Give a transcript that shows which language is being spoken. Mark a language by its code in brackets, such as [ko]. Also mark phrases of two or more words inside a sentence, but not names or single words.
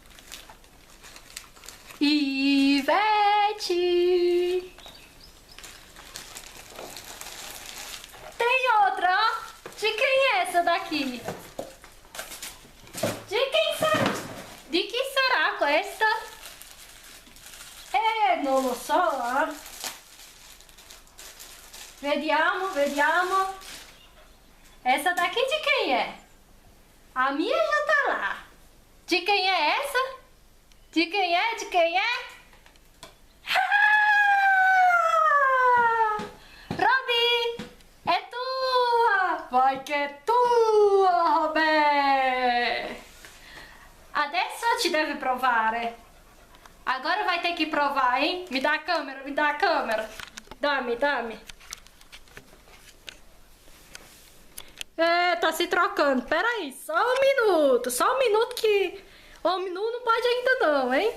[pt] Ivete! Tem outra, ó. De quem é essa daqui? De quem será? De que será com esta? [it] Non lo so, eh. Vediamo, vediamo. [pt] Essa daqui de quem é? A minha já tá lá. De quem é essa? De quem é? De quem é? Robi! É tua! Vai que é tua, Robé! [it] Adesso ci deve provare. [pt] Agora vai ter que provar, hein? Me dá a câmera, me dá a câmera. Dá-me, dá-me. É, tá se trocando. Pera aí, só um minuto. Só um minuto que... Um minuto não pode ainda não, hein?